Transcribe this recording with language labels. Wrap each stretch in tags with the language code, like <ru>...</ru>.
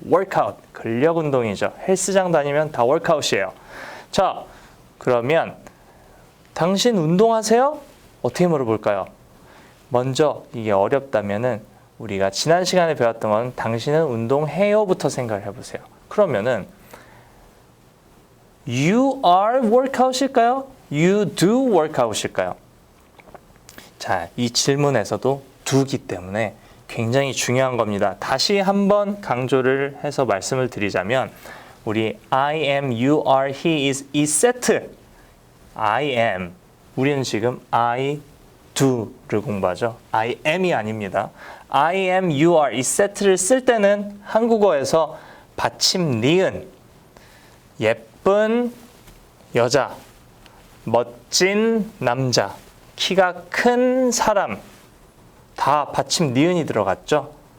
<ko>workout, 근력 운동이죠. 헬스장 다니면 다 workout이에요. 자, 그러면 당신 운동하세요? 어떻게 물어볼까요? 먼저 이게 어렵다면은 우리가 지난 시간에 배웠던 건 당신은 운동해요부터 생각을 해보세요.</ko> <en>그러면은 you are workout일까요? you do workout 일까요?</en> <ko>자, 이 질문에서도 do기 때문에 굉장히 중요한 겁니다. 다시 한번 강조를 해서 말씀을 드리자면</ko> <en>우리 I am, you are, he is 이 세트 I am 우리는 지금 I do를 공부하죠. I am이 아닙니다.</en> <ko>I am, you are 이 세트를 쓸 때는 한국어에서 받침 니은 예쁜 여자 멋진 남자 키가 큰 사람 다 받침 니은이 들어갔죠.</ko>